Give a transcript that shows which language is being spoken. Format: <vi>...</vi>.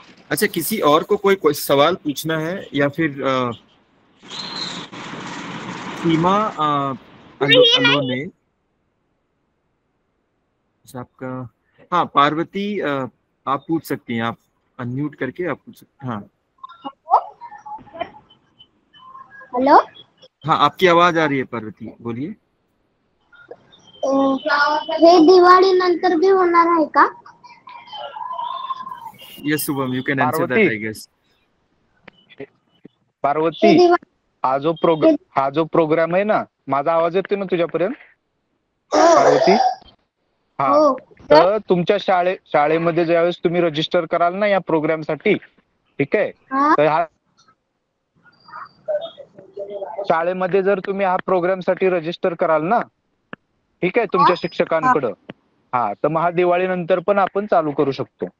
<hi>अच्छा, किसी और को कोई सवाल पूछना है या फिर सीमा अलो ने आपका. हाँ पार्वती, आप पूछ सकती हैं, आप अनम्यूट करके आप पूछ सकते हैं. हाँ</hi> <en>Hello.</en> <hi>हाँ, आपकी आवाज आ रही है पार्वती, बोलिए.</hi> <mr>हे दिवाळी नंतर भी होणार आहे का?</mr> <en>Yes Shubham, you can answer that I guess.</en> <mr>Parvati, हा जो प्रोग्राम आहे ना, माझा आवाज येतोय ना तुझ्यापर्यंत पार्वती? हा, तर तुमच्या शाळेमध्ये ज्यावेळेस तुम्ही रजिस्टर कराल ना या प्रोग्राम साठी, ठीक आहे, तर हा शाळेमध्ये जर तुम्ही हा प्रोग्राम साठी रजिस्टर कराल ना, ठीक आहे, तुमच्या शिक्षकांकडं, हा, तर मग हा दिवाळी नंतर पण आपण चालू करू शकतो.</mr>